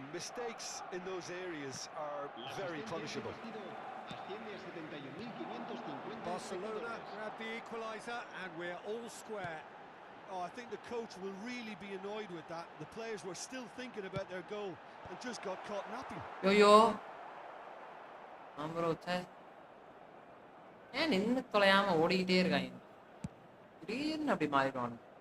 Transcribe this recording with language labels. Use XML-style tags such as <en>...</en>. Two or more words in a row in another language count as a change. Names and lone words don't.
<en>Mistakes in those areas are very punishable. Barcelona grab the equaliser, and we're all square. Oh, I think the coach will really be annoyed with that. The players were still thinking about their goal and just got caught napping. yoyo bro</en> <ta>ஏன் நின்று தொலையாம ஓடிக்கிட்டே இருக்காங்க திடீர்னு அப்படி மாறிடுவானு</ta>